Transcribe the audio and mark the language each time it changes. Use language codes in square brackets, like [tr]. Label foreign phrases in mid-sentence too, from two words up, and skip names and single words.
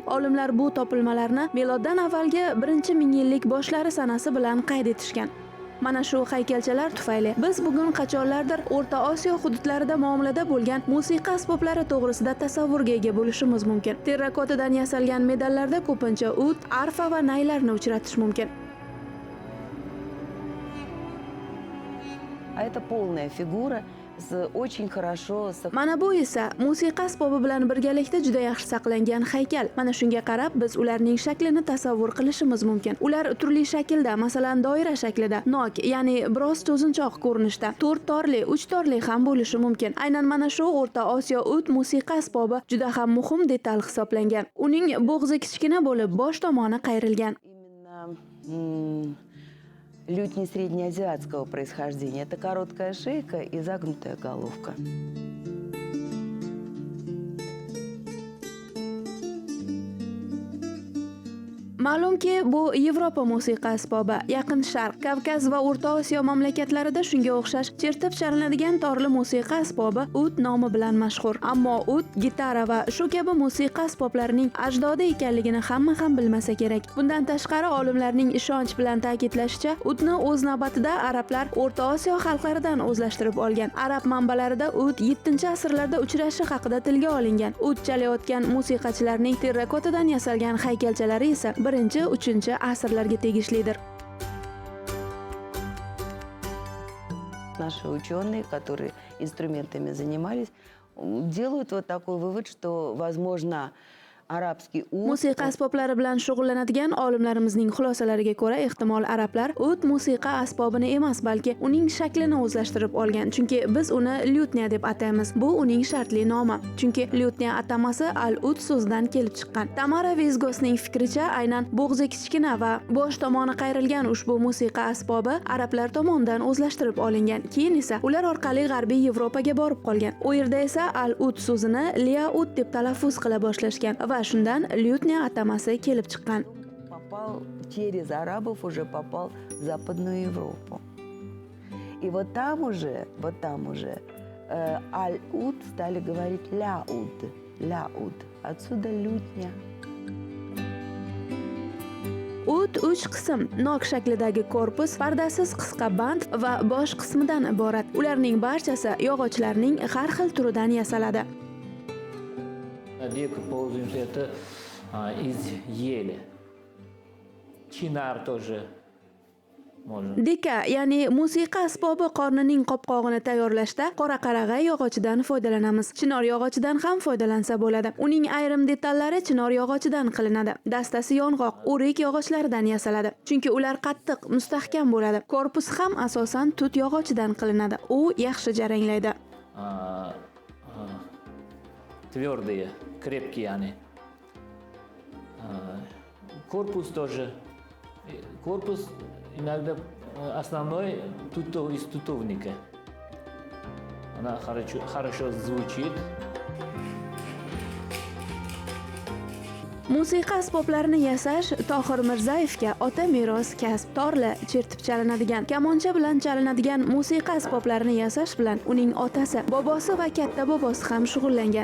[uz] Olimlar bu topilmalarni miloddan avvalgi 1-mingyillik boshlari sanasi bilan qayd etishgan. Mana shu haykalchalar tufayli biz bugun qachonlardir O'rta Osiyo hududlarida muomalada bo'lgan musiqa asboblari to'g'risida tasavvurga ega bo'lishimiz mumkin. Terrakotadan yasalgan medallarda ko'pincha ud, arfa va naylarni uchratish mumkin. [ru] А это полная фигура с очень хорошо [uz] Mana bu esa musiqa asbobi bilan birgalikda juda yaxshi saqlangan haykal. Mana shunga qarab biz ularning shaklini tasavvur qilishimiz mumkin. Ular turli shaklda, masalan, doira shaklida, nok, ya'ni biroz cho'zinchoq ko'rinishda, 4 torli, 3 torli ham bo'lishi mumkin. Aynan mana shu O'rta Osiyo ud musiqa asbobi juda ham muhim detal hisoblangan. Uning bo'g'zi kichkina bo'lib, bosh tomoni qayrilgan. [ru] именно лютни среднеазиатского происхождения. Это короткая шейка и загнутая головка. [uz] Ma'lumki, bu Yevropa musiqa asbobi, Yaqin Sharq, Kavkaz va O'rta Osiyo mamlakatlarida shunga o'xshash chertib chalinadigan torli musiqa asbobi ud nomi bilan mashhur. Ammo ud, gitara va shu kabi musiqa asboblarining ajdodi ekanligini hamma ham bilmasa kerak. Bundan tashqari, olimlarning ishonch bilan ta'kidlashicha, udni o'z navbatida arablar O'rta Osiyo xalqlaridan o'zlashtirib olgan. Arab manbalarida ud 7-asrlarda uchrashi haqida tilga olingan. Ud chalayotgan musiqachilarning terrakotadan yasalgan haykalchalari esa 1-3 asrlarga tegishlidir. [ru] Наши ученые, которые инструментами занимались, делают вот такой вывод, что, возможно, арабский уд. [uz] Musiqa asboblari bilan shug'ullanadigan olimlarimizning xulosalariga ko'ra, ehtimol arablar ud musiqa asbobini emas, balki uning shaklini o'zlashtirib olgan. Chunki biz uni lyutnya deb ataymiz. Bu uning shartli nomi. Chunki lyutnya atamasi al-ud so'zidan kelib chiqqan. Tamara Vizgosning fikricha, aynan bo'g'zi kichkina va bosh tomoni qayrilgan ushbu musiqa asbobi arablar tomonidan o'zlashtirib olingan. Keyin esa ular orqali G'arbiy Yevropaga borib qolgan. U yerda esa al-ud so'zini liaud deb talaffuz qila boshlashgan va shundan lyutnya atamasi kelib chiqqan. [ru] Попал через арабов, уже попал в Западную Европу. И вот там уже аль-уд стали говорить ля-уд. Отсюда лютня. [uz] Ud 3 qism, nok shaklidagi korpus, pardasiz qisqa band va bosh qismidan iborat. Ularning barchasi yog'ochlarning har xil turidan yasaladi. [ru] Деку пользуемся это из ели. Чинар тоже можно. [uz] Deka, ya'ni musiqa asbobi qornining qopqog'ini tayyorlashda qora qarag'ay yog'ochidan foydalanamiz. Chinor yog'ochidan ham foydalansa bo'ladi. Uning ayrim detallari chinor yog'ochidan qilinadi. Dastasi yong'oq, o'rik yog'ochlaridan yasaladi. Chunki ular qattiq, mustahkam bo'ladi. Korpus ham asosan tut yog'ochidan qilinadi. U yaxshi jaranglaydi. [ru] Твердые, крепкие они. Корпус тоже. Корпус иногда основной из тутовника. Она хорошо звучит. [uz] Musiqa asboblarini yasash Tohir Mirzayevga ota meros kasb. Torli, chertib chalinadigan, kamoncha bilan chalinadigan musiqa asboblarini yasash bilan uning otasi, bobosi va katta bobosi ham shug'ullangan.